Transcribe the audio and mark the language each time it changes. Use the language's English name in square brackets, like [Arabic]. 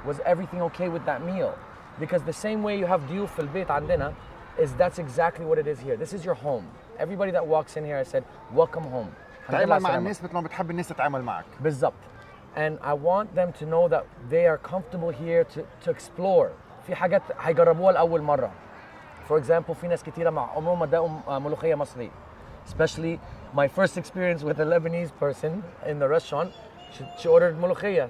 [English] Was everything okay with that meal? Because the same way you have [Arabic] ضيوف في البيت عندنا, [English] is that's exactly what it is here. This is your home. Everybody that walks in here, I said, welcome home. [Arabic] تعامل مع الناس مثل ما بتحب الناس تتعامل معك. بالضبط. [English] And I want them to know that they are comfortable here to explore. [Arabic] في حاجات هيجربوها لأول مرة. [English] For example, [Arabic] في ناس كتيرة مع عمرهم ما داقوا ملوخية مصري. [English] Especially my first experience with a Lebanese person in the restaurant. She ordered ملوخية.